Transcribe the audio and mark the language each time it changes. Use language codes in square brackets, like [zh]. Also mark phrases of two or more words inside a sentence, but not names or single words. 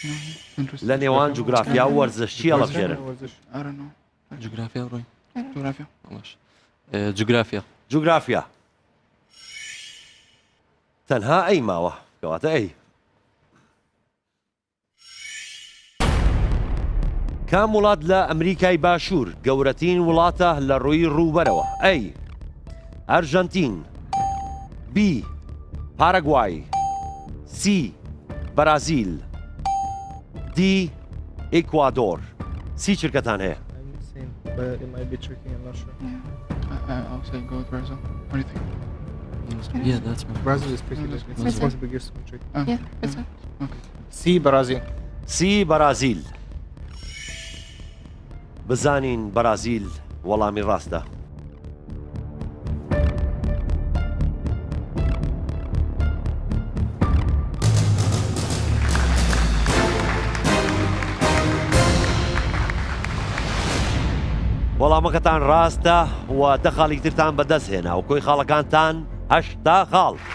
[en] Interesting. [ckb] لە نێوان جوگرافیا و وەرزش چی هەڵەبژێرن؟ [en] I don't know. جغرافيا وروي Geography. [ckb] باش جغرافيا جوگرافیا تەنها ئەی ماوە کەواتە ئەی کام وڵات لە ئەمریکای باشوور گەورەترین وڵاتە لە ڕووی ڕووبەرەوە؟ ئەی ئەرژەنتین، بی پارەگوای، سی بەرازیل، دی ئیکوادۆر. سی چرکەتان هەیە؟ [en] But it might be tricky, I'm not sure. I'll say go with Brazil. What do you think? Yeah, that's my Brazil is pretty big. It's supposed to be good country. Yeah, it's C Brazil. [ckb] سی بەرازیل. بزانین بەرازیل وەڵامی ڕاستە. وەڵامەکەتان ڕاستە و دە خاڵی ترتان بەدەست هێنا و کۆی خاڵەکانتان 8 خاڵ.